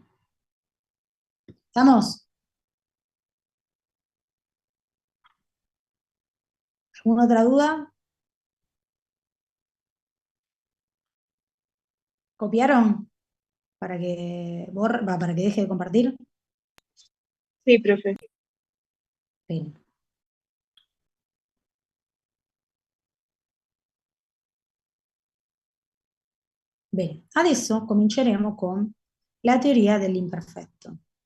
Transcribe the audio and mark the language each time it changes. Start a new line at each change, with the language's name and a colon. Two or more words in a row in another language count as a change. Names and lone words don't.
Spanish: ¿Estamos? ¿Alguna otra duda? ¿Copiaron? Para que deje de compartir.
Italian: Sì, profe. Bene. Bene, adesso cominceremo con la teoria dell'imperfetto.